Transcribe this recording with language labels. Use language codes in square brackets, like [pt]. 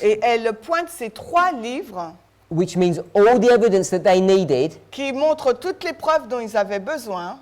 [fr] Et elle pointe ces 3 livres [en] which means all the evidence that they needed [fr] qui montrent toutes les preuves dont ils avaient besoin